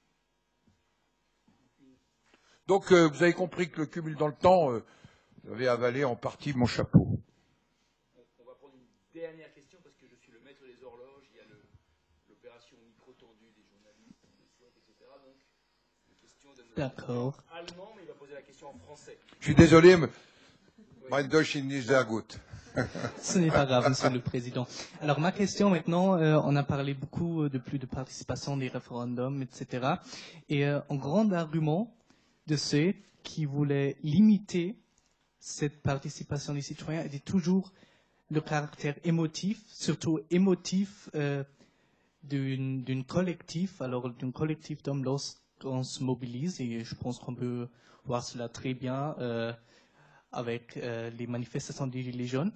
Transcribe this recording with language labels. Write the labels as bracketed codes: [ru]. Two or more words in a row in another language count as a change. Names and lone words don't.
[fr] Donc, vous avez compris que le cumul dans le temps, j'avais avalé en partie mon chapeau. On va prendre une dernière question parce que je suis le maître des horloges. Il y a l'opération micro tendue des journalistes, des souhaits, etc. Donc, une question de D'accord. allemand, mais il va poser la question en français. Je suis désolé, [de] mein Deutsch ist nicht sehr gut. [fr] Ce n'est pas grave, Monsieur le Président. Alors ma question maintenant, on a parlé beaucoup de plus de participation des référendums, etc. Et un grand argument de ceux qui voulaient limiter cette participation des citoyens était toujours le caractère émotif, surtout émotif d'un collectif, alors d'un collectif d'hommes lorsqu'on se mobilise, et je pense qu'on peut voir cela très bien avec les manifestations des Gilets jaunes.